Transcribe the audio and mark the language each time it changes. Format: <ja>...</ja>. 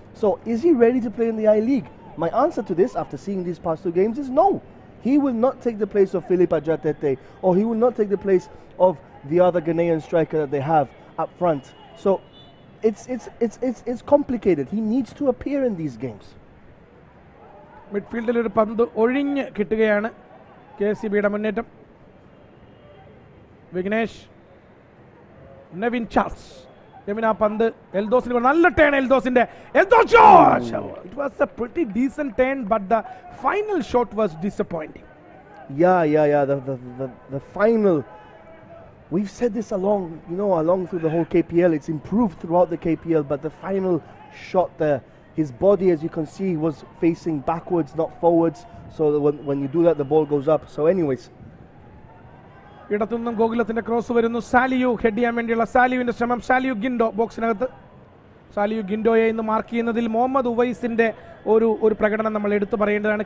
<en>So is he ready to play in the I-League? My answer to this, after seeing these past 2 games, is no. He will not take the place of Philippe Ajatete, or he will not take the place of the other Ghanaian striker that they have up front. So it's complicated. He needs to appear in these games.</en> <ml>മിഡ്ഫീൽഡിൽ ഒരു പന്ത് ഒഴിഞ്ഞ് കിട്ടുകയാണ് KSEBയുടെ മുന്നേറ്റം. Vignesh, Nevin Charles, ആ പന്ത് എൽദോസിന് നല്ല turn.</ml> <en>എൽദോസിന്റെ it was a pretty decent turn, but the final shot was disappointing. Yeah. The final. We've said this along through the whole KPL. It's improved throughout the KPL, but the final shot there, his body, as you can see, was facing backwards, not forwards. So when you do that, the ball goes up. So anyways.</en> <ml>ഇടത്തുനിന്നും ഗോകുലത്തിന്റെ cross വരുന്നു. സാലിയു head ചെയ്യാൻ വേണ്ടിയുള്ള സാലിയുവിന്റെ ശ്രമം. സാലിയു ഗിൻഡോ ബോക്സിനകത്ത്. സാലിയു ഗിൻഡോയെ ഇന്ന് mark ചെയ്യുന്നതിൽ മുഹമ്മദ് ഉവൈസിന്റെ ഒരു പ്രകടനം നമ്മൾ എടുത്തു പറയേണ്ടതാണ്.</ml>